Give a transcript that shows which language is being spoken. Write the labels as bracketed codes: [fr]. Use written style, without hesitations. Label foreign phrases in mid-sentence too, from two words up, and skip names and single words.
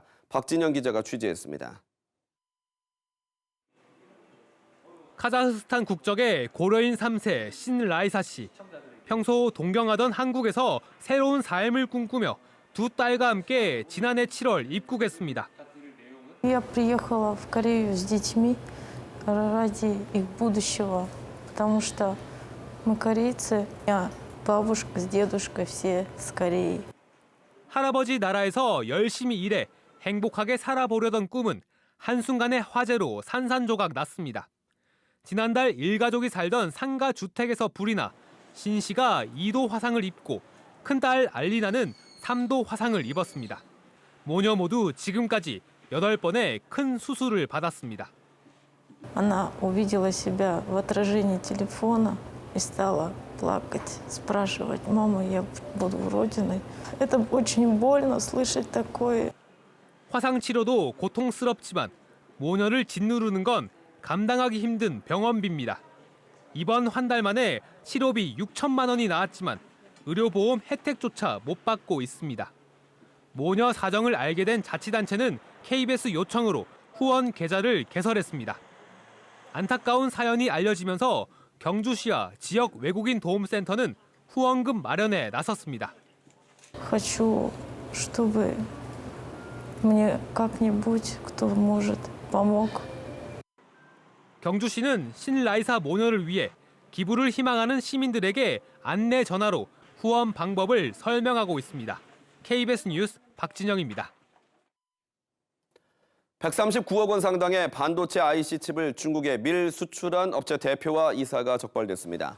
[ko] 박진영 기자가 취재했습니다. 카자흐스탄 국적의 고려인 3세 신라이사 씨. 평소 동경하던 한국에서 새로운 삶을 꿈꾸며 두 딸과 함께 지난해 7월 입국했습니다. [ru] Я приехала в Корею с детьми ради их будущего, потому что мы корейцы, а бабушка с дедушкой все с Кореи. [ko] 할아버지 나라에서 열심히 일해 행복하게 살아보려던 꿈은 한순간의 화재로 산산조각 났습니다. 지난달 일가족이 살던 상가 주택에서 불이 나 신 씨가 2도 화상을 입고 큰딸 알리나는 3도 화상을 입었습니다. 모녀 모두 지금까지 8번의 큰 수술을 받았습니다. [ru] Она увидела себя в отражении телефона и стала плакать, спрашивать: «Мама, я буду уродиной». Это очень больно слышать такое. [ko] 화상 치료도 고통스럽지만 모녀를 짓누르는 건 감당하기 힘든 병원비입니다. 이번 한 달 만에 치료비 6천만 원이 나왔지만 의료보험 혜택조차 못 받고 있습니다. 모녀 사정을 알게 된 자치단체는 KBS 요청으로 후원 계좌를 개설했습니다. 안타까운 사연이 알려지면서 경주시와 지역 외국인 도움센터는 후원금 마련에 나섰습니다. [ru] Хочу, чтобы мне как-нибудь кто может помог. [ko] 경주시는 신라이사 모녀를 위해 기부를 희망하는 시민들에게 안내 전화로 후원 방법을 설명하고 있습니다. KBS 뉴스 박진영입니다. 139억 원 상당의 반도체 IC 칩을 중국에 밀 수출한 업체 대표와 이사가 적발됐습니다.